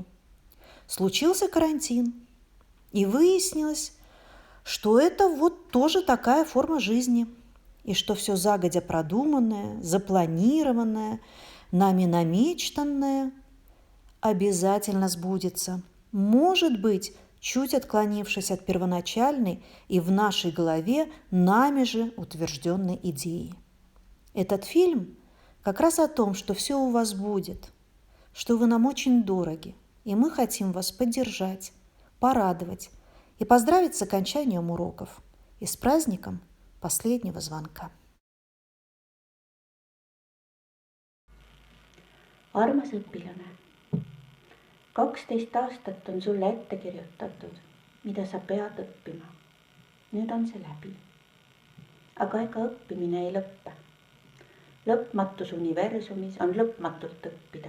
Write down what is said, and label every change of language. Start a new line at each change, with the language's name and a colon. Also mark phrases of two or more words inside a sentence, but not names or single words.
Russian: Случился карантин, и выяснилось, что это тоже такая форма жизни, и что все загодя продуманное, запланированное, нами намечтанное обязательно сбудется, может быть, чуть отклонившись от первоначальной и в нашей голове нами же утвержденной идеи. Этот фильм как раз о том, что все у вас будет, что вы нам очень дороги, и мы хотим вас поддержать, порадовать и поздравить с окончанием уроков и с праздником последнего звонка.
Estonian: Armas õpilane, 12 aastat on sulle ette kirjutatud, mida sa pead õppima. Nüüd on see läbi. Aga ega õppimine ei lõppe. Lõpmatus universumis on lõpmatult õppida.